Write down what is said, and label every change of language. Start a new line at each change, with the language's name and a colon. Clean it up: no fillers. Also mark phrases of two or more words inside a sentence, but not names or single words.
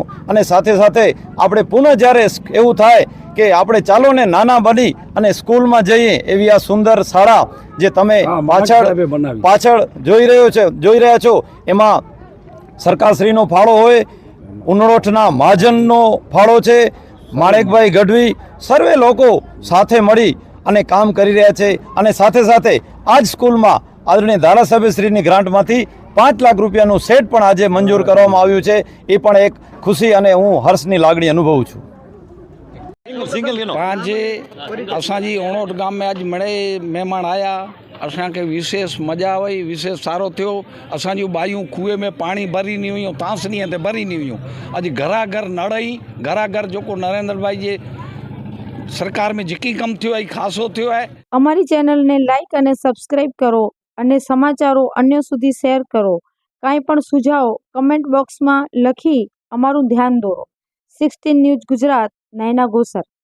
Gujarati: અને સાથે સાથે આપણે પુનઃ જ્યારે એવું થાય કે આપણે ચાલો ને નાના બની અને સ્કૂલમાં જઈએ એવી આ સુંદર શાળા જે તમે પાછળ જોઈ રહ્યા છો, એમાં સરકારશ્રીનો ફાળો હોય, ઉનોઠના મહાજનનો ફાળો છે, માણેકભાઈ ગઢવી, સર્વે લોકો સાથે મળી અને કામ કરી રહ્યા છે. અને સાથે સાથે આ જ સ્કૂલમાં આદરણીય ધારાસભ્યશ્રીની ગ્રાન્ટમાંથી 5 લાખ રૂપિયાનું સેટ પણ આજે મંજૂર કરવામાં આવ્યું છે. એ પણ એક ખુશી અને હું હર્ષની લાગણી અનુભવું છું.
Sindhi: पंहिंजे असांजी ओणोट गाम में अॼु मिड़े महिमान आया, असांखे विशेष मज़ा आई, विशेष सारो थियो. असांजूं बायूं खूह में पाणी भरींदी हुयूं, तांसणीअ ते भरींदी हुयूं. अॼु घरा घर नड़ ई घरा घर जेको नरेंद्र भाई जे सरकार में जेकी कम थियो आहे खासो थियो आहे.
Gujarati: અમારી ચેનલને લાઈક અને સબસ્ક્રાઇબ કરો અને સમાચારો અન્ય સુધી શેર કરો. કાંઈ પણ સુઝાવ કમેન્ટ બોક્સમાં લખી અમારું ધ્યાન દોરો. 16 ન્યૂઝ ગુજરાત, નયના ગોસર.